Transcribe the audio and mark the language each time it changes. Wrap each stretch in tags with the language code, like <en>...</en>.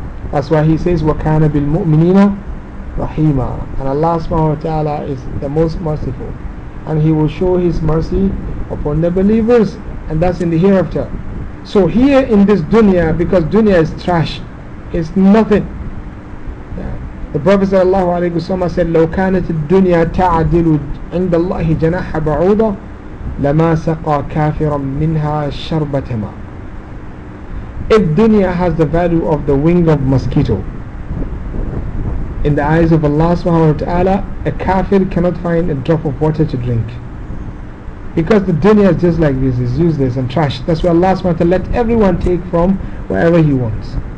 <en>That's why he says</en> <ar>وَكَانَ بِالْمُؤْمِنِينَ رَحِيمًا,</ar> <en>and Allah subhanahu wa ta'ala is the most merciful, and He will show His mercy upon the believers, and that's in the hereafter. So here in this dunya, because dunya is trash, it's nothing. The Prophet sallallahu alayhi wasallam said,</en> <ar>لو كانت الدنيا تعدل عند الله جناح بعوضة لما سقى كافرا منها شربتما.</ar> <en>If dunya has the value of the wing of mosquito, in the eyes of Allah subhanahu wa ta'ala, a kafir cannot find a drop of water to drink. Because the dunya is just like this, is useless and trash. That's why Allah subhanahu wa ta'ala let everyone take from wherever he wants.</en>